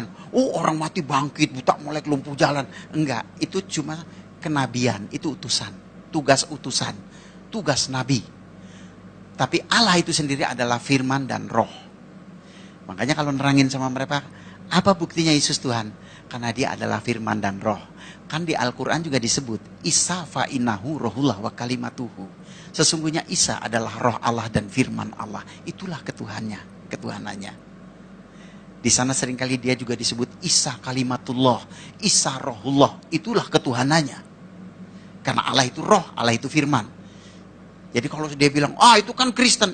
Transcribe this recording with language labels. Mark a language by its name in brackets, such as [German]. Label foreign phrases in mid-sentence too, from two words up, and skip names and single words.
[Indonesian] Orang mati bangkit, buta melek, lumpuh jalan. Enggak, itu cuma kenabian, itu utusan, tugas utusan, tugas nabi. Tapi Allah itu sendiri adalah firman dan roh. Makanya kalau nerangin sama mereka, apa buktinya Yesus Tuhan? Karena dia adalah firman dan roh. Kan di Al-Quran juga disebut, Isa [Arabic] فإنه روح الله وكلمته. [Indonesian] Sesungguhnya Isa adalah roh Allah dan firman Allah. Itulah ketuhanannya. Di sana seringkali dia juga disebut Isa kalimatullah, Isa rohullah. Itulah ketuhanannya. Karena Allah itu roh, Allah itu firman. Jadi kalau dia bilang, itu kan Kristen.